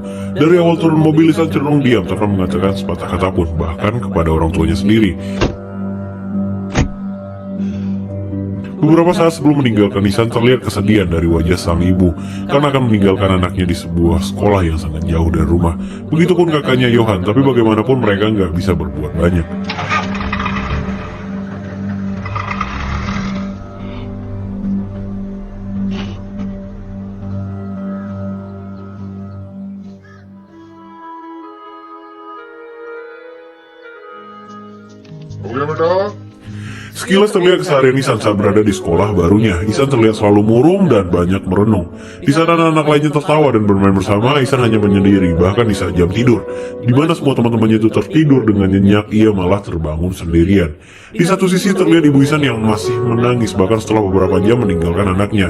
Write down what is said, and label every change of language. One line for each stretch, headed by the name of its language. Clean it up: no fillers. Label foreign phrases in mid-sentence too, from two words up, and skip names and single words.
Indonesian: Dari awal turun mobil, Ihsan cenderung diam tanpa mengatakan sepatah kata pun, bahkan kepada orang tuanya sendiri. Beberapa saat sebelum meninggalkan Ihsan, terlihat kesedihan dari wajah sang ibu karena akan meninggalkan anaknya di sebuah sekolah yang sangat jauh dari rumah. Begitupun kakaknya Johan, tapi bagaimanapun mereka nggak bisa berbuat banyak.
Hindi: हो गया बेटा
Indonesian: Sekilas terlihat keseharian Ihsan saat berada di sekolah barunya. Ihsan terlihat selalu murung dan banyak merenung. Di sana anak-anak lainnya tertawa dan bermain bersama, Ihsan hanya menyendiri, bahkan di saat jam tidur. Di mana semua teman-temannya itu tertidur dengan nyenyak, ia malah terbangun sendirian. Di satu sisi terlihat ibu Ihsan yang masih menangis, bahkan setelah beberapa jam meninggalkan anaknya.